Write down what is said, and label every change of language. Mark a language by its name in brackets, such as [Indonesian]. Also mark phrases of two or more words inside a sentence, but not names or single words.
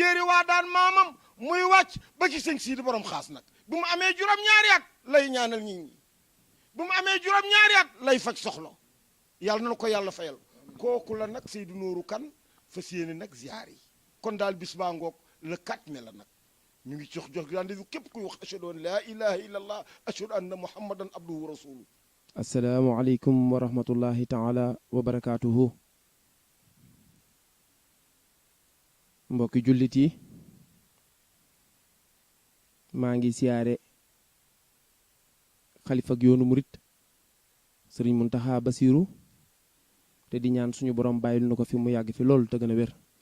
[Wolof] jéeri waa daan maamam muy wàcc ba ci sëñ Sidi borom xaas nag bi mu amee juróom-ñaari at lay ñaanal nit ñi bi mu amee juróom-ñaari at lay faj soxla yàlla na ko yàlla fayal kooku la nag Seydou Nourou Kane fas yéene nag ziar yi kon daal bis baa ngoog [French] le 4 mai [Wolof] la nag ñu ngi jox rendez-vous képp kuy wax [Arabic] أشهد أن لا إله إلا الله أشهد أن محمدا عبده ورسوله. السلام عليكم ورحمة الله تعالى وبركاته. [Wolof] mbokki jullit yi maa ngi siyaare xalifa ak yoonu murit sëriñ Muntaxa Basiru te di ñaan suñu borom bàyyil na ko fi mu yàgg fi loolu te gën a wér.